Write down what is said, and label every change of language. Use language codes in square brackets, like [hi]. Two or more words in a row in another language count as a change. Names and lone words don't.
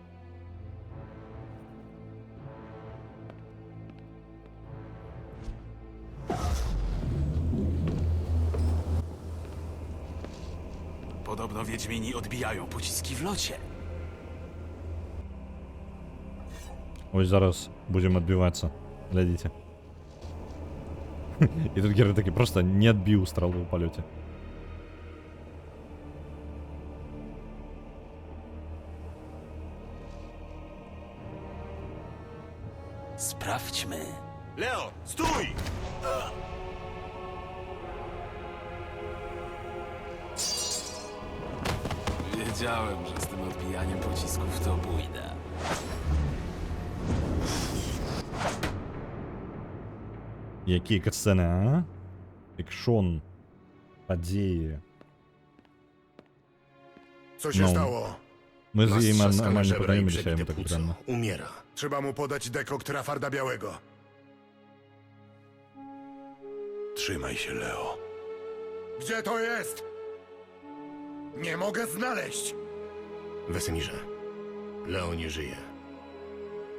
[pl] Podobno wiedźmini odbijają pociski w locie. [uk] Ось зараз будем отбиваться. Глядите. [ru] И тут Гера таки просто не отбил стрелу в полете. [pl] Sprawdźmy. Leo, stój! Wiedziałem, że z tym odbijaniem pocisków to bójda. [uk] Які катсцени, а? Екшон. Події. [pl] Co się No. stało? [uk] Ми з [pl] Masz [uk] їм [pl] trzaskane [uk] нормально [pl] żebra i [uk] познайомилися, я [pl] przebite [uk] йому так [pl] płuco. [uk] прямо. [pl] Umiera. Trzeba mu podać dekokt Rafarda Białego. Trzymaj się, Leo. Gdzie to jest? Nie mogę znaleźć. Wesemirze, Leo nie żyje.